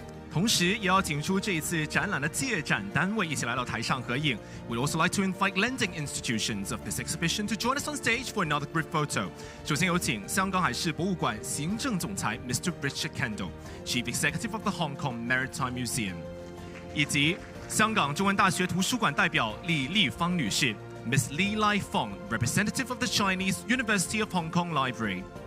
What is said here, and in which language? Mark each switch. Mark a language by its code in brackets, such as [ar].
[zh] 同时，也要请出这一次展览的借展单位一起来到台上合影。 [en] We'd also like to invite lending institutions of this exhibition to join us on stage for another group photo. [zh] 首先有请香港海事博物馆行政总裁 Mr. [en] Richard Kendall, Chief Executive of the Hong Kong Maritime Museum, [zh] 以及香港中文大学图书馆代表李丽芳女士 [en] Miss Li Lai Fong, representative of the Chinese University of Hong Kong Library.